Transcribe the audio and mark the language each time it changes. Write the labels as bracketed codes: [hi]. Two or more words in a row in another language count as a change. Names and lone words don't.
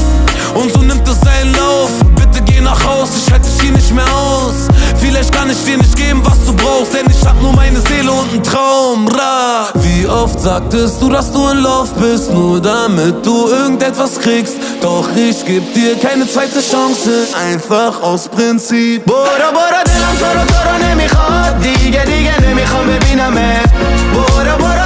[de] Und so nimmt es seinen Lauf. Bitte geh nach Haus, ich halte dich hier nicht mehr aus. Vielleicht kann ich dir nicht geben, was du brauchst, denn ich hab nur meine Seele und einen Traum, Ra. Wie oft sagtest du, dass du in Love bist, nur damit du irgendetwas kriegst. Doch ich geb dir keine zweite Chance, einfach aus Prinzip. [fa] برو برو دلم تو رو نمیخواد دیگه نمیخوام ببینمت. برو